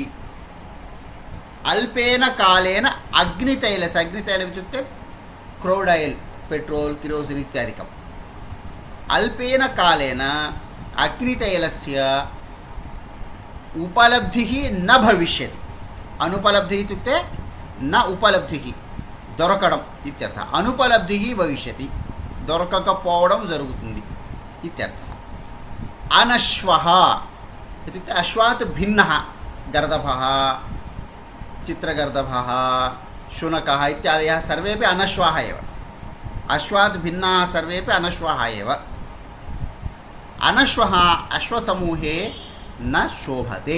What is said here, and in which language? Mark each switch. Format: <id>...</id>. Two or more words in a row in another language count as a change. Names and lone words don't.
<sa>अल्पेन कालेन अग्नितैलस्य, अग्नितैलम् इत्युक्ते</sa> <en>crude oil,</en> <sa>पेट्रोल्, किरोसिन् इत्यादिकम्, अल्पेन कालेन अग्नितैलस्य उपलब्धिः न भविष्यति। अनुपलब्धिः इत्युक्ते न उपलब्धिः,</sa> <te>దొరకడం ఇత్యర్థ,</te> <sa>అనుపలబ్ధిः భవిష్యతి,</sa> <te>దొరకకపోవడం జరుగుతుంది ఇత్యర్థ।</te> <sa>అనశ్వః इत्युक्ते अश्वात् भिन्नः गर्दभः, चित्रगर्दभः, शुनकः इत्यादयः सर्वेपि अनश्वाः एव। अश्वात् भिन्नाः सर्वेपि अनश्वाः एव। अनश्वः अश्वसमूहे न शोभते।</sa>